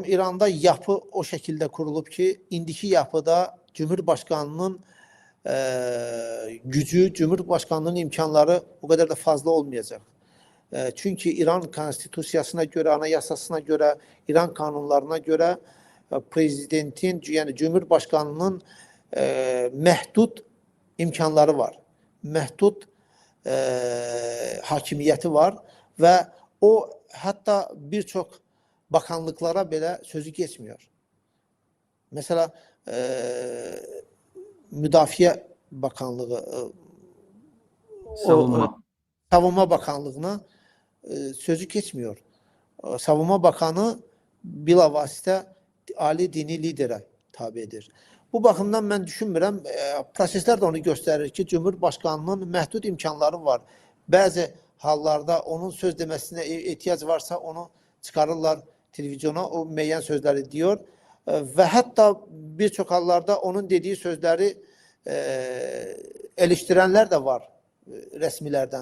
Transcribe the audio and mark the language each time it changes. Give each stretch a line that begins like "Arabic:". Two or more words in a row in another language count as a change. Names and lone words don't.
Turkish: İran'da yapı o şekilde kurulub ki, indiki yapıda Cumhurbaşkanının gücü, Cumhurbaşkanının imkanları o kadar da fazla olmayacak. Çünkü İran konstitusiyasına göre, anayasasına göre, İran kanunlarına göre prezidentin, yani Cumhurbaşkanının
Azerbaijani: məhdud imkanları var. Məhdud hakimiyyəti var və o
Turkish: hatta birçok bakanlıklara
Azerbaijani: belə
Turkish: sözü geçmiyor. Mesela Müdafiə Bakanlığı o Savunma. Savunma Bakanlığı'na sözü geçmiyor.
Azerbaijani: Savunma Bakanı bilavasitə ali dini liderə tabidir. Bu baxımdan mən düşünmürəm, proseslər də onu göstərir ki, Cumhurbaşqanının məhdud imkanları var. Bəzi hallarda onun söz deməsinə ehtiyac varsa onu çıxarırlar televizyona, o müəyyən sözləri diyor və hətta bir çox hallarda onun dediyi sözləri eleştirənlər də var rəsmilərdən.